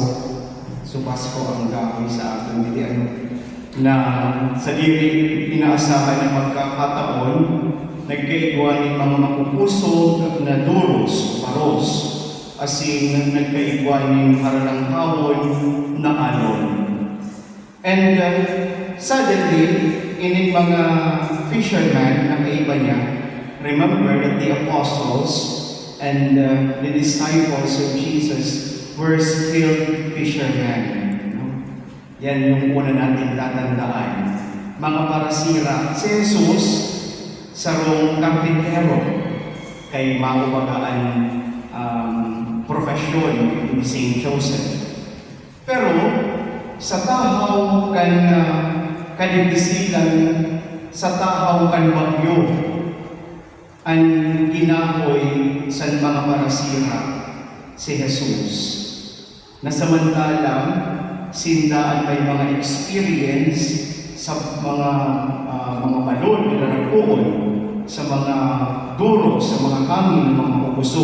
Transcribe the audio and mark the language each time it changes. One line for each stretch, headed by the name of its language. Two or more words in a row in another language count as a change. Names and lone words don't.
Bikol: Subasko ang gawi sa ating bitian na sa diri inaasahan ng pagkakataon, nagkaigwa ng mga mapupusog na duros, paros, asin nagkaigwa ng haralang hawon na alon.
English: And suddenly,
Bikol: ining mga fishermen na kaiba niya,
English: remember that the apostles and the disciples of Jesus were skilled fishermen.
Filipino: Yan yung una natin tatandaan.
Bikol: Mga parasira, si Jesus sa rong karpintero kay makubagaan profesyon ni St. Joseph. Pero sa tahaw kan kanibisilan, sa tahaw kan bagyo, ang ginahoy sa mga parasira si Jesus. Na samantalang sindaan may mga experience sa mga balon na nagpuon, sa mga duro, sa mga hangin, mga pupuso.